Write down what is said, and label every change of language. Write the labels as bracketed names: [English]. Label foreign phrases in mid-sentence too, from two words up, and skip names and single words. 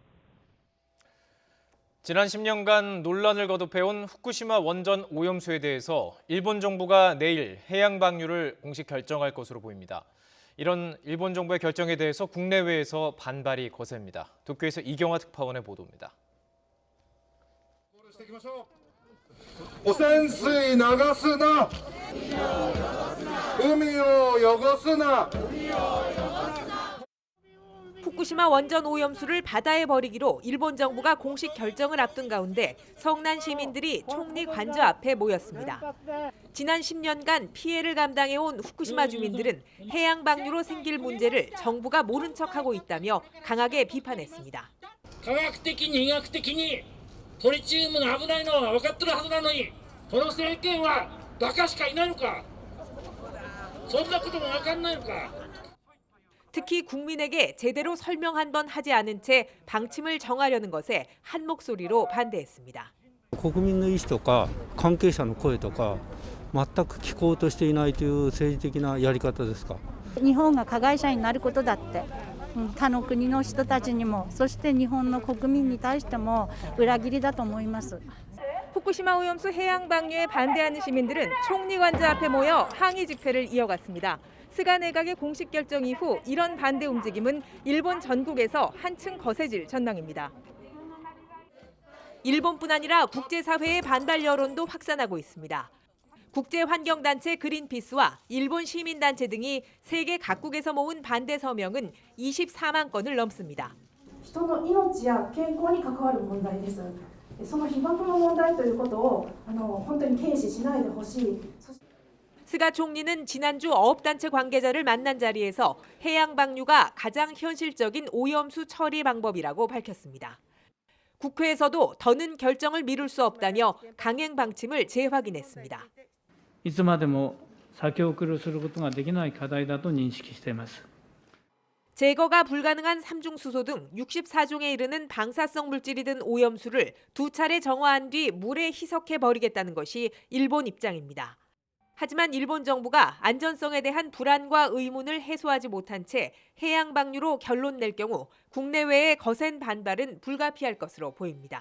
[Korean] 지난 10년간 논란을 거듭해온 후쿠시마 원전 오염수에 대해서 일본 정부가 내일 해양 방류를 공식 결정할 것으로 보입니다. 이런 일본 정부의 결정에 대해서 국내외에서 반발이 거셉니다. 도쿄에서 이경화 특파원의 보도입니다. [Japanese] 汚染水流すな海を汚すな [Korean] 후쿠시마 원전 오염수를 바다에 버리기로 일본 정부가 공식 결정을 앞둔 가운데 성난 시민들이 총리 관저 앞에 모였습니다. 지난 10년간 피해를 감당해온 후쿠시마 주민들은 해양 방류로 생길 문제를 정부가 모른 척하고 있다며 강하게 비판했습니다. [Japanese] 科学的に医学的にトリチウムの危ないのは分かってるはずなのに、この政権はバカしかいないのか、そんなことも分かんないのか。 [Korean] 특히 국민에게 제대로 설명 한 번 하지 않은 채 방침을 정하려는 것에 한 목소리로 반대했습니다. [Japanese] 国民の意思とか関係者の声とか全く聞こうとしていないという政治的なやり方ですか。日本が加害者になることだって、他の国の人たちにも、そして日本の国民に対しても裏切りだと思います。 [Korean] 후쿠시마 오염수 해양 방류에 반대하는 시민들은 총리 관저 앞에 모여 항의 집회를 이어갔습니다. 스가 내각의 공식 결정 이후 이런 반대 움직임은 일본 전국에서 한층 거세질 전망입니다. 일본뿐 아니라 국제사회의 반발 여론도 확산하고 있습니다. 국제환경단체 그린피스와 일본 시민단체 등이 세계 각국에서 모은 반대 서명은 24만 건을 넘습니다. [Japanese] 人の命や健康に関わる問題です。その被爆の問題ということを本当に軽視しないでほしい。 [Korean] 스가 총리는 지난주 어업단체 관계자를 만난 자리에서 해양 방류가 가장 현실적인 오염수 처리 방법이라고 밝혔습니다. 국회에서도 더는 결정을 미룰 수 없다며 강행 방침을 재확인했습니다. [Japanese] いつまでも先送りすることができない課題だと認識しています。 [Korean] 제거가 불가능한 삼중수소 등 64종에 이르는 방사성 물질이 든 오염수를 2차례 정화한 뒤 물에 희석해 버리겠다는 것이 일본 입장입니다. 하지만 일본 정부가 안전성에 대한 불안과 의문을 해소하지 못한 채 해양 방류로 결론 낼 경우 국내외의 거센 반발은 불가피할 것으로 보입니다.